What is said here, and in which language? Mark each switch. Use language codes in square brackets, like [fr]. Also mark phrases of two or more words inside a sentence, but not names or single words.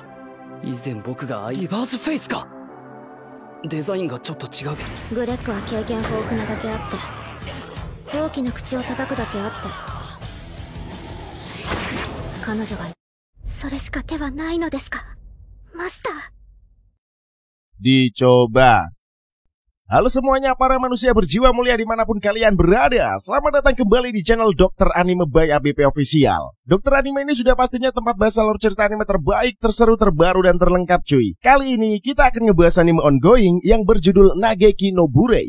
[ja] 以前僕がリバースフェイスか。デザインがちょっと違う。グレッグは経験豊富なだけあって大きな口を叩くだけあって彼女がそれしか手はないのですかマスター。 [id] Dicoba. Halo semuanya para manusia berjiwa mulia dimanapun kalian berada. Selamat datang kembali di channel Dr. Anime by ABP Official. Dr. Anime ini sudah pastinya tempat bahas alur cerita anime terbaik, terseru, terbaru, dan terlengkap cuy. Kali ini kita akan ngebahas anime ongoing yang berjudul Nageki no Burei.